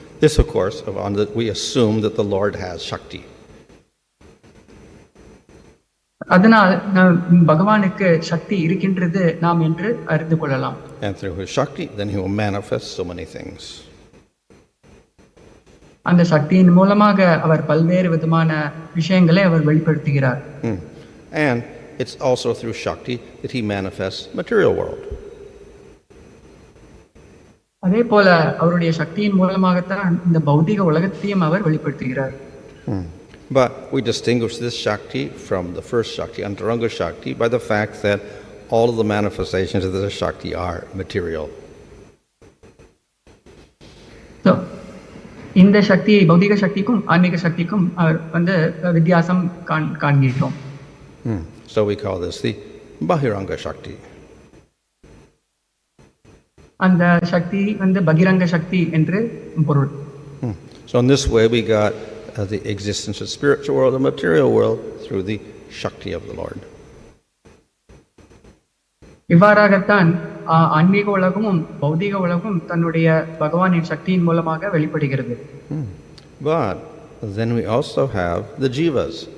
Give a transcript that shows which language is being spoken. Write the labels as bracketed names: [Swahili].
[English] This, of course, we assume that the Lord has Shakti. [Tamil] அதனால் பகவானுக்கு சக்தி இருக்கின்றது நாம் என்று அறிந்து கொள்ளலாம். [English] And through his Shakti, then he will manifest so many things. [Tamil] அந்த சக்தியின் மூலமாக அவர் பல்வேறு விதமான விஷயங்களை அவர் வெளிப்படுத்துகிறார். [English] And it's also through Shakti that he manifests material world. [Tamil] அதே போல அவருடைய சக்தியின் மூலமாகத்தான் இந்த பௌதிக உலகத்தையும் அவர் வெளிப்படுத்துகிறார். [English] But we distinguish this Shakti from the first Shakti, Antaranga Shakti, by the fact that all of the manifestations of this Shakti are material. [Tamil] So, இந்த சக்தி பௌதிக சக்திக்கும் ஆன்மீக சக்திக்கும் வித்தியாசம் காண்கிறோம். [English] So we call this the Bahiranga Shakti. [Tamil] அந்த சக்தி பகிரங்க சக்தி என்று பொருள். [English] So in this way we got the existence of spiritual world and material world through the Shakti of the Lord. [Tamil] இவ்வாறாகத்தான் ஆன்மீக உலகமும் பௌதிக உலகமும் தன்னுடைய பகவானின் சக்தியின் மூலமாக வெளிப்படுகிறது. [English] But then we also have the jivas.